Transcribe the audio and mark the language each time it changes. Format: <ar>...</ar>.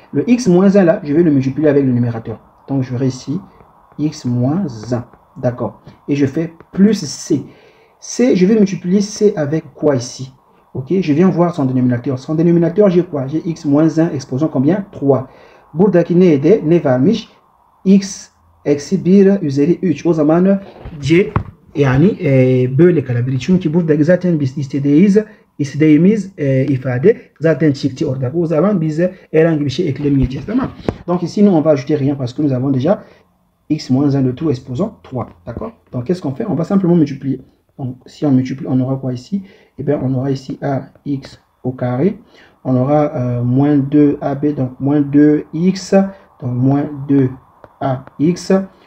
<fr>Le x moins 1 là, je vais le multiplier avec le numérateur. Donc, j'aurai ici x moins 1. D'accord. Et je fais plus C. C, je vais multiplier C avec quoi ici? Ok, je viens voir son dénominateur. Son dénominateur, j'ai quoi? J'ai x moins 1 exposant combien?</fr> <tr>3. Buradaki neydi? Ne varmış? X eksi 1 üzeri 3. O zaman C yani böyle kalabilir. Çünkü burada zaten biz istediğimiz ifade zaten çıktı orada. O zaman biz herhangi bir şey eklemeyeceğiz. Tamam.</tr> <fr>Donc ici nous on va ajouter rien parce que nous avons déjà x moins 1 le tout exposant 3. D'accord. Donc qu'est-ce qu'on fait? On va simplement multiplier. Donc si on multiplie, on aura quoi ici? Eh bien on aura ici ax au carré. On aura moins 2ab, donc moins 2x, donc moins 2ax.</fr>